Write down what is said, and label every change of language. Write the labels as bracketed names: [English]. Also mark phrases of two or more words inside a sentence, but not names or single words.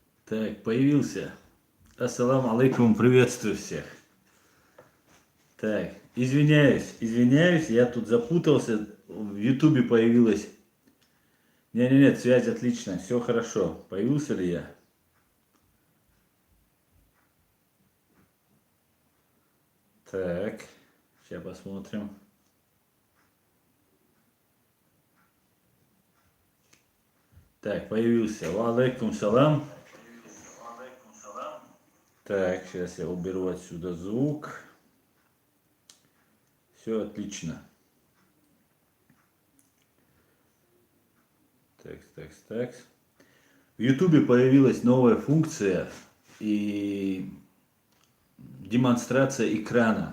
[Russian] Так, появился. [Arabic] السلام عليكم, [Russian] приветствую всех. Так, извиняюсь, я тут запутался. В Ютубе появилась. Нет, связь отличная, все хорошо. Появился ли я? Так, сейчас посмотрим. Так, появился. [Arabic] وعليكم السلام. [Russian] Так, сейчас я уберу отсюда звук. Все отлично. Так. В Ютубе появилась новая функция и демонстрация экрана.